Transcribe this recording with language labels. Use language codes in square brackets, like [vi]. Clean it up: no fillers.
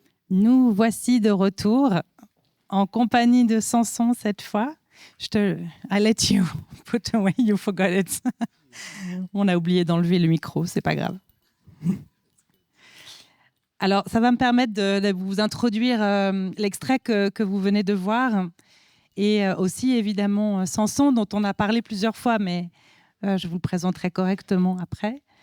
[fr] Nous voici de retour en compagnie de Samson cette fois. [en] I let you put away, you forgot it. [fr] On a oublié d'enlever le micro, c'est pas grave. Alors, ça va me permettre de vous introduire l'extrait que vous venez de voir et aussi évidemment Samson dont on a parlé plusieurs fois, mais je vous le présenterai correctement après.